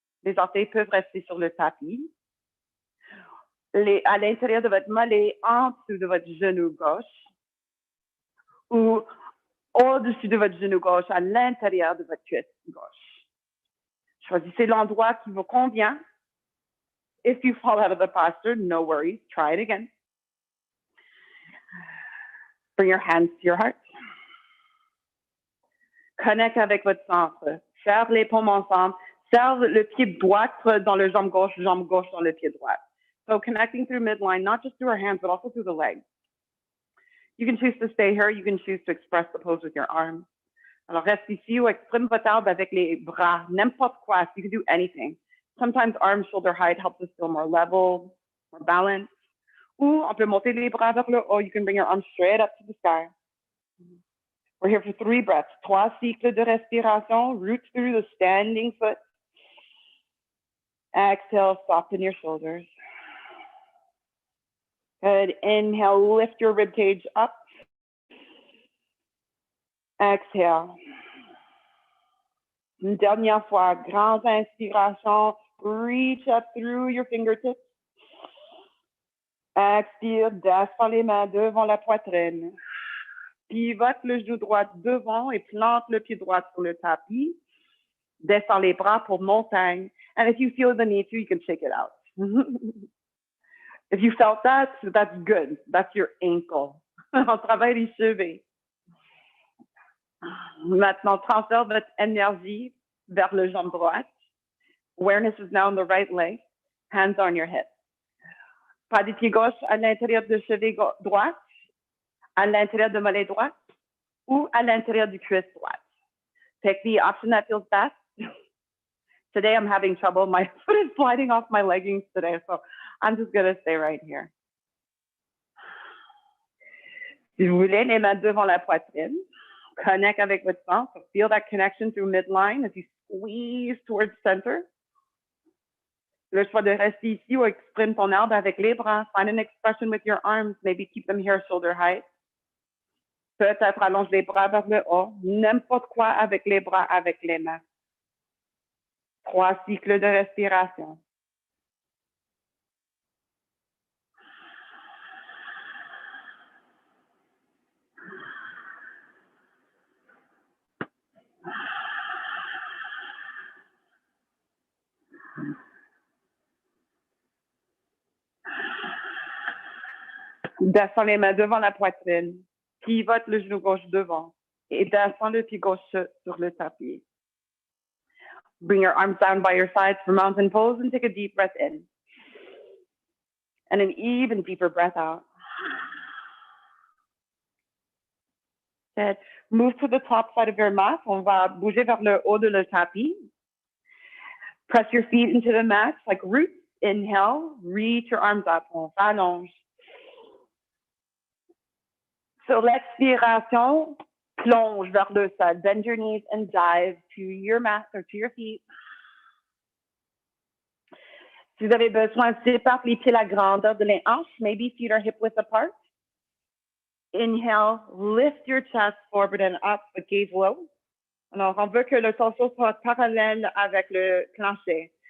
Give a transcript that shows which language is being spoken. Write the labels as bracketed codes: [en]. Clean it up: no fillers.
[fr] Les orteils peuvent rester sur le tapis. À l'intérieur de votre mollet, en dessous de votre genou gauche ou au-dessus de votre genou gauche, à l'intérieur de votre cuisse gauche. Choisissez l'endroit qui vous convient. [en] If you fall out of the posture, no worries. Try it again. Bring your hands to your heart. [fr] Connecte avec votre centre. Serre les paumes ensemble. Serre le pied droit dans le jambe gauche dans le pied droit. [en] So connecting through midline, not just through our hands, but also through the legs. You can choose to stay here. You can choose to express the pose with your arms. [fr] Alors, reste ici ou exprime votre arbre avec les bras. N'importe quoi. [en] You can do anything. Sometimes arms, shoulder height helps us feel more level, more balanced. [fr] Ou on peut monter les bras vers le haut. [en] You can bring your arms straight up to the sky. We're here for 3 breaths. [fr] 3 cycles de respiration. [en] Root through the standing foot. Exhale, soften your shoulders. Good. Inhale, lift your rib cage up. Exhale. [fr] Une dernière fois, grande inspiration. [en] Reach up through your fingertips. [fr] Expire, descends les mains devant la poitrine. Pivote le genou droit devant et plante le pied droit sur le tapis. Descends les bras pour montagne. [en] And if you feel the need to, you can shake it out. If you felt that, that's good. That's your ankle. [fr] On travaille les cheveux. Maintenant, transfère votre énergie vers le jambe droite. [en] Awareness is now in the right leg. Hands on your hips. [fr] Pas du pied gauche à l'intérieur du chevet droit, à l'intérieur du mollet droit ou à l'intérieur du cuisse droite. [en] Take the option that feels best. Today I'm having trouble. My foot is sliding off my leggings today, so I'm just going to stay right here. [fr] Si vous voulez, les mains devant la poitrine. Connect avec votre centre. [en] So feel that connection through midline as you squeeze towards center. [fr] Le choix de rester ici ou exprime ton arbre avec les bras. [en] Find an expression with your arms. Maybe keep them here shoulder height. [fr] Peut-être allonge les bras vers le haut. N'importe quoi avec les bras, avec les mains. 3 cycles de respiration. Descends les mains devant la poitrine. Pivote le genou gauche devant. Et descends le pied gauche sur le tapis. [en] Bring your arms down by your sides for mountain pose and take a deep breath in. And an even deeper breath out. Good. Move to the top side of your mat. [fr] On va bouger vers le haut de le tapis. [en] Press your feet into the mat like roots. Inhale, reach your arms up. [fr] On s'allonge. Sur l'expiration, plonge vers le sol. [en] Bend your knees and dive to your mat or to your feet. [fr] Si vous avez besoin, sépare les pieds la grandeur de les hanches. [en] Maybe feet are hip width apart. Inhale, lift your chest forward and up, but gaze low. [fr] Alors, on veut que le torse soit parallèle avec le plancher.